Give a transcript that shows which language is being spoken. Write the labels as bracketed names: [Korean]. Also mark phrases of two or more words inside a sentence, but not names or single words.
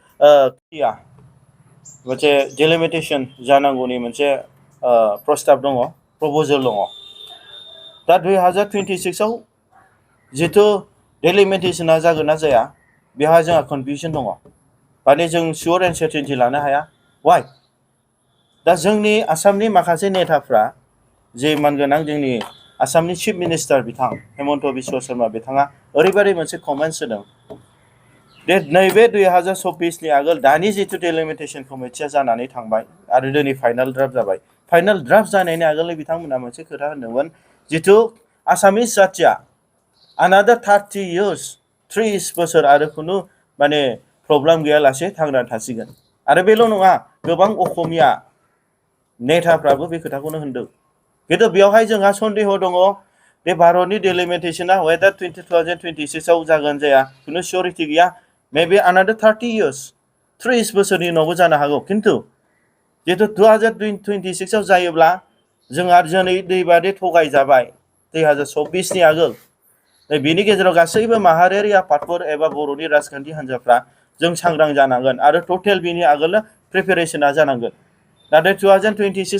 [Bodo] मोनसे डिलिमिटेशन जानांगौनि मोनसे प्रस्ताब दङ प्रप'जल दङ दा 2026 आव जिथु डिलिमिटेशना जागोन ना जाया बेहा जोंहा कनफिउजन दङ माने जों [English] sure and certainty [Bodo] लानो हाया वाइ दा जोंनि आसामनि माखासे नेताफ्रा जे मानगोनां जोंनि आसामनि [English] chief minister [Bodo] बिथां हेमन्त बिश्व शर्मा बिथाङा ओरैबायदि मोनसे कमेन्ट्स होदों दे नैबे 2024 नि आगोल दानि जिथु [English] delimitation committee [Bodo] जानानै थांबाय आरो दिनै [English] final draft [Bodo] जाबाय [English] final draft [Bodo] जानायनि आगोलनो बिथांमोना मोनसे खोथा होनदोंमोन जिथु आसामिस जाथिया [English] another 30 years [Bodo] 30 बोसोर आरो खुनु माने प्रब्लेम गैयालासे थांनानै थासिगोन आरो बेल' नङा गोबां असमिया नेताफ्राबो बे खोथाखौनो होनदों किन्तु बेवहाय जोंहा सन्देह दङ बे भारतनि डिलिमिटेशना वेदार 2026 आव जागोन जाया खुनु सियरिटि गैया [English] maybe another 30 years [Bodo] 30 बोसोरनि उनावबो जानो हागौ किन्तु जितु 2026 आव जायोब्ला जोंहा दिनै दैबादि थगायजाबाय 2024 नि आगोल बेनि गेजेराव गासैबो माहारियारि आफादफोर एबा बर'नि राजखान्थि हान्जाफ्रा जों सांग्रां जानांगोन आरो टटेल बेनि आगोलनो प्रिपेरेशना जानांगोन नाथाय 2026